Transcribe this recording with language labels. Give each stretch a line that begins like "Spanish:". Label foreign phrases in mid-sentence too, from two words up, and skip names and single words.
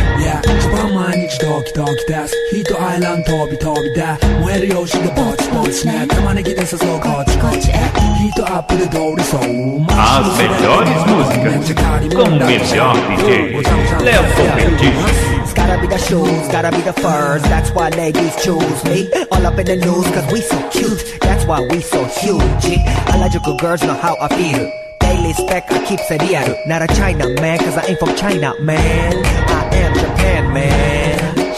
Japanese: Yeah ジャパン毎日ドキドキですヒートアイランド飛び飛びで燃えるよしでぼちぼちね玉ねぎで誘うこっちこっちへヒートアップで通りそう
Portuguese: As melhores músicas com o melhor DJ Léo Competition.
English: It's gotta be the shoes, gotta be the furs. That's why ladies choose me. All up in the news, cause we so cute. That's why we so huge. Harajuku girls know how I feel. Daily spec, I keep it real. Not a China man, cause I ain't from China, man. I am Japan, man.